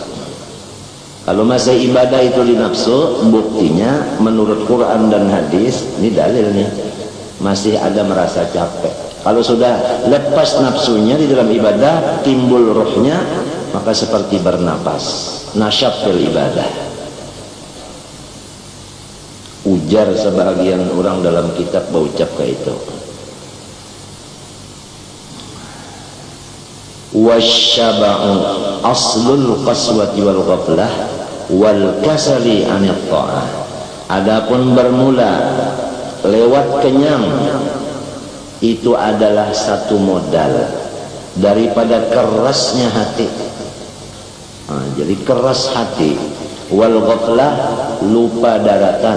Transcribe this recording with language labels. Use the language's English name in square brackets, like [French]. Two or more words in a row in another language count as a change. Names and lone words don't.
[Indonesian] Kalau masih ibadah itu di nafsu, buktinya menurut Quran dan hadis, ini dalilnya, masih ada merasa capek. Kalau sudah lepas nafsunya di dalam ibadah, timbul rohnya, maka seperti bernapas, [Arabic] nasyab fil ibadah. [Indonesian] jar sebahagian orang dalam kitab berucap kayak itu. [Arabic] Wasyaba'u aslul qaswati wal ghaflah wal kasali anit ta'ah. [Indonesian] Adapun bermula lewat kenyang itu adalah satu modal daripada kerasnya hati. Jadi keras hati. [Arabic] Wal ghaflah, [Indonesian] lupa daratan.